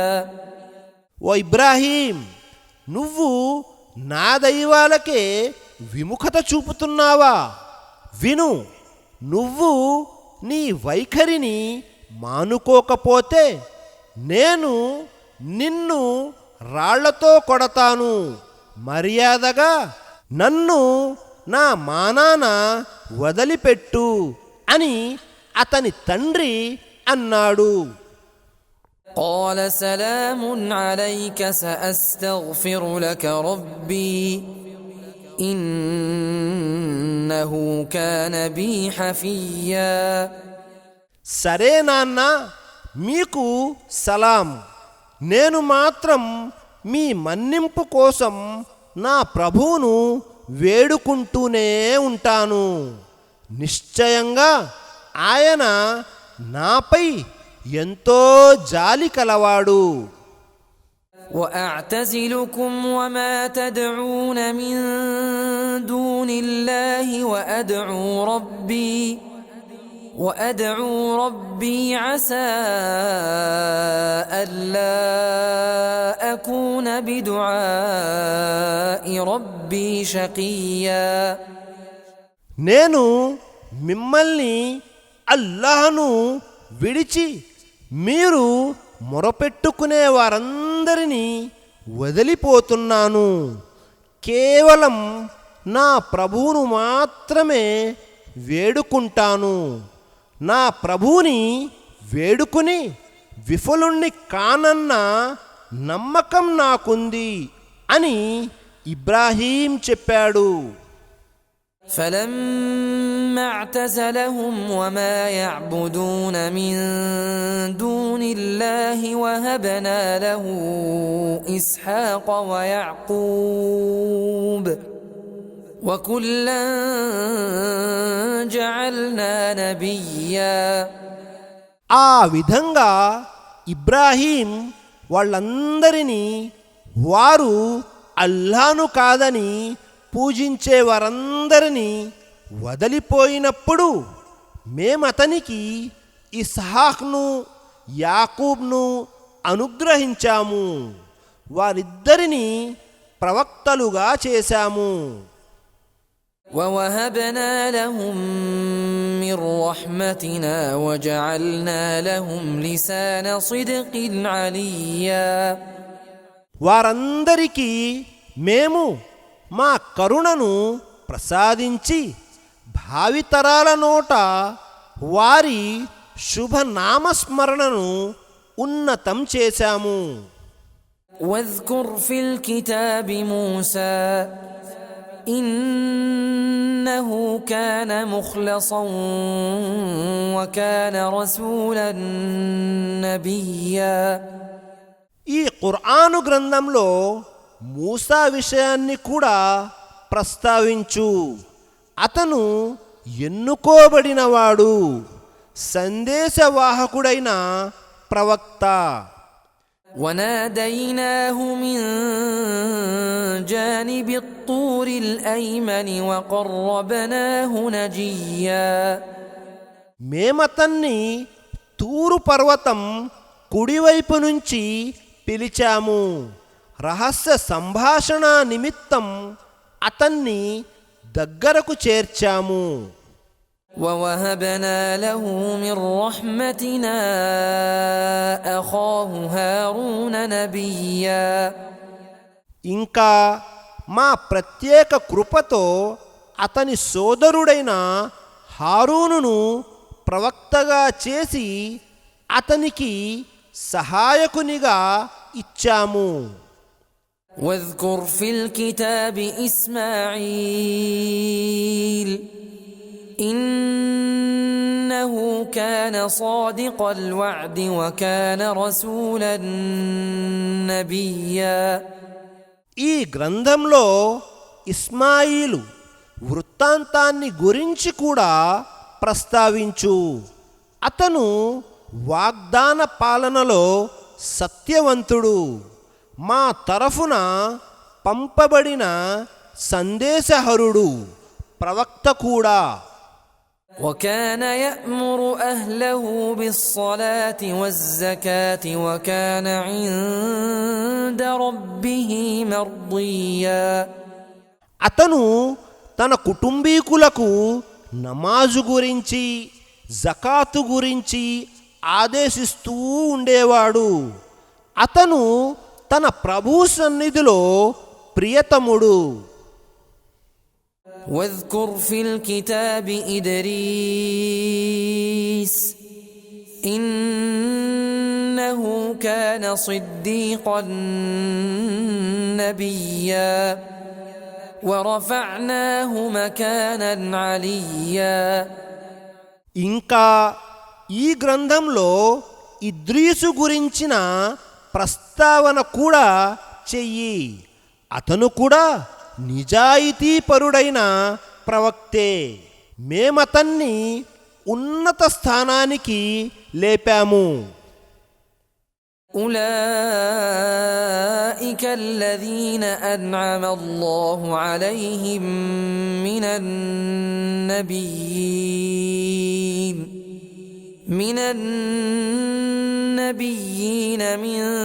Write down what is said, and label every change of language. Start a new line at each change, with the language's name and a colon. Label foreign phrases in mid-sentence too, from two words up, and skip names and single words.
Telugu: ఓ ఇబ్రాహీం, నువ్వు నా దైవాలకే విముఖత చూపుతున్నావా? విను, నువ్వు నీ వైఖరిని మానుకోకపోతే నేను నిన్ను రాళ్లతో కొడతాను. మర్యాదగా నన్ను నా మానాన వదిలిపెట్టు అని అతని తండ్రి అన్నాడు.
Arabic: قال سلام عليك سأستغفر لك ربي إنه كان بي حفيا.
Telugu: సరే నాన్న, మీకు సలాం. నేను మాత్రం మీ మన్నింపు కోసం నా ప్రభువును వేడుకుంటూనే ఉంటాను. నిశ్చయంగా ఆయన నాపై ఎంతో జాలి కలవాడు.
Arabic: وأعتزلكم وما تدعون من دون الله وأدعو ربي عسى ألا أكون بدعاء ربي شقيا.
Telugu: నేను మిమ్మల్ని అల్లాహ్ను విడిచి మీరు మొరపెట్టుకునే వారందరినీ వదిలిపోతున్నాను. కేవలం నా ప్రభువును మాత్రమే వేడుకుంటాను. నా ప్రభువుని వేడుకుని విఫలుణ్ణి కానన్న నమ్మకం నాకుంది అని ఇబ్రాహీం చెప్పాడు.
Arabic: فلما اعتزلهم وما يعبدون من دون الله وهبنا له إسحاق ويعقوب وكلا جعلنا نبيا.
Telugu: ఆ విధంగా ఇబ్రాహీం వాళ్ళందరినీ వారు అల్లాను కాదని పూజించే వారందరినీ వదిలిపోయినప్పుడు మేమతనికి ఇస్హాక్ను యాకూబ్ను అనుగ్రహించాము. వారిద్దరినీ ప్రవక్తలుగా చేశాము.
Arabic: ووهبنا لهم من رحمتنا وجعلنا لهم لسان صدق عليا.
Telugu: వారందరికీ మేము మా కరుణను ప్రసాదించి భావితరాల నోట వారి శుభనామస్మరణను ఉన్నతం చేశాము.
Arabic: واذكر في الكتاب موسى إنه كان مخلصا وكان رسولا نبيا.
Telugu: ఈ ఖురాను గ్రంథంలో మూసా విషయాన్ని కూడా ప్రస్తావించు. అతను ఎన్నుకోబడినవాడు, సందేశవాహకుడైన ప్రవక్త.
Arabic: وناديناه من جانب الطور الأيمن وقربناه نجيا.
Telugu: మేమతన్ని తూరు పర్వతం కుడివైపు నుంచి పిలిచాము. రహస్య సంభాషణ నిమిత్తం అతన్ని దగ్గరకు చేర్చాము.
Arabic: ووهبنا له من رحمتنا أخاه هارون نبيا
Telugu: ఇంకా మా ప్రత్యేక కృపతో అతని సోదరుడైన హారూనును ప్రవక్తగా చేసి అతనికి సహాయకునిగా ఇచ్చాము.
Arabic: واذكر في الكتاب إسماعيل إنه كان صادق الوعد وكان رسولا نبيا
Telugu: ఈ గ్రంథంలో ఇస్మాయిలు వృత్తాంతాన్ని గురించి కూడా ప్రస్తావించు. అతను వాగ్దాన పాలనలో సత్యవంతుడు, మా తరఫున పంపబడిన సందేశహరుడు, ప్రవక్త కూడా.
Arabic: وكان يأمر أهله بالصلاة والزكاة وكان عند ربه مرضيا
Telugu: అతను తన కుటుంబీకులకు నమాజు గురించి జకాతు గురించి ఆదేశిస్తూ ఉండేవాడు. అతను తన ప్రభు సన్నిధిలో ప్రియతముడు.
Arabic: واذكر في الكتاب إدريس إنه كان صديقا نبيا ورفعناه مكانا عليا
Telugu: ఇంకా ఈ గ్రంథంలో ఇద్రీసు గురించిన ప్రస్తావన కూడా చెయ్యి. అతను కూడా నిజాయితీపరుడైన ప్రవక్తే. మేమతన్ని ఉన్నత స్థానానికి లేపాము.
Arabic: أولئك الذين أنعم الله عليهم من النبيين من